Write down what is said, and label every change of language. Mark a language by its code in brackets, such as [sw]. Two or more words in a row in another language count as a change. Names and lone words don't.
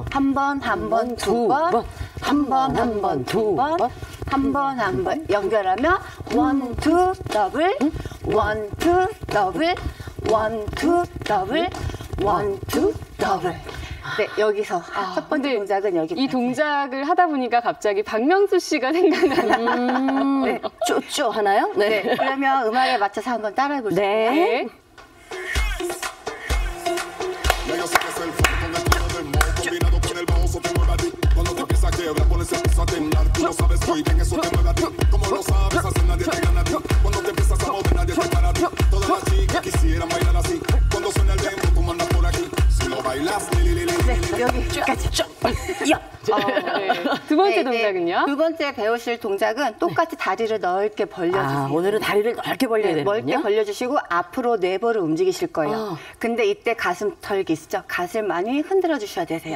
[ko] 한 번, 두 번, 한 번, 두 번, 한 번 연결하면 [en] one, two, double, one, two, double, one, two, double, one, two, double. [ko] 네, 여기서 첫 번째 근데 동작은 여기까지. 이 동작을 하다 보니까 갑자기 박명수 씨가 생각나요. 네. 쪼쪼 하나요? 네, 그러면 음악에 맞춰서 한번 따라해 볼게요. 네. 네. [es] Ya yo sé que es el flow con el tono del moho combinado con el bajo te mueve a ti. Cuando te empieza a quebrar, pones empieza a temblar. Tú lo sabes muy bien, eso te mueve a ti. Como lo sabes hacer, nadie te gana a ti. Cuando te empiezas a mover, nadie te para a ti. Todas las chicas quisieran bailar así. Cuando suena el dembow, tú mandas por aquí. Si lo bailas, [ko] 네, 여기까지. 야! 네. 두 번째 네, 동작은요? 두 번째 배우실 동작은 똑같이 다리를 넓게 벌려주세요. 아, 오늘은 다리를 넓게 벌려야 네, 넓게 되는군요. 벌려주시고 앞으로 네버를 움직이실 거예요. 근데 이때 가슴 털기 있죠? 가슴 많이 흔들어 주셔야 되세요.